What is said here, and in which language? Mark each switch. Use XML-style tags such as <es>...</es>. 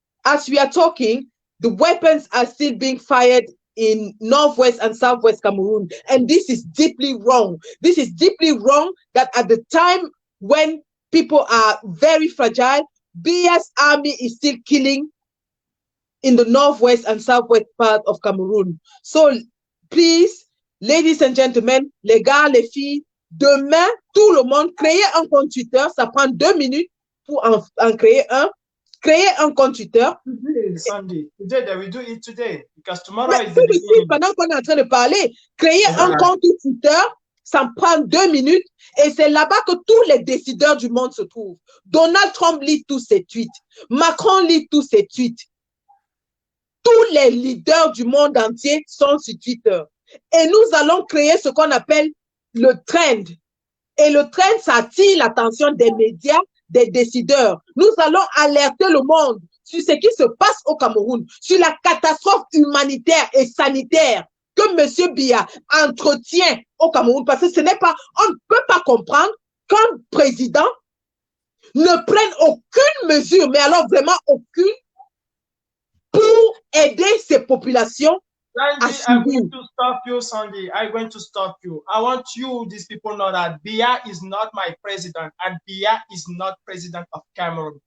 <en>As we are talking, the weapons are still being fired in northwest and southwest Cameroon, and this is deeply wrong. This is deeply wrong that at the time when people are very fragile, Biya's army is still killing in the northwest and southwest part of Cameroon. So please, ladies and gentlemen,</en> <fr>les gars, les filles, demain, tout le monde, créer un compte Twitter, ça prend 2 minutes pour en créer un. Créer un compte Twitter.</fr> <en>Sunday. Today, they will do it today, because tomorrow</en> <fr>Mais</fr> <en>is the beginning.</en> <fr>pendant qu'on est en train de parler, créer un compte Twitter, ça prend 2 minutes, et c'est là-bas que tous les décideurs du monde se trouvent. Donald Trump lit tous ses tweets. Macron lit tous ses tweets. Tous les leaders du monde entier sont sur Twitter. Et nous allons créer ce qu'on appelle le trend. Et le trend, ça attire l'attention des médias, des décideurs. Nous allons alerter le monde sur ce qui se passe au Cameroun, sur la catastrophe humanitaire et sanitaire que M. Biya entretient au Cameroun. Parce que ce n'est pas, on ne peut pas comprendre qu'un président ne prenne aucune mesure, mais alors vraiment aucune, pour aider ces populations.</fr> <en>Sandy, I'm going to stop you, Sandy. I'm going to stop you. I want you, these people, know that Biya is not my president, and Biya is not president of Cameroon.</en>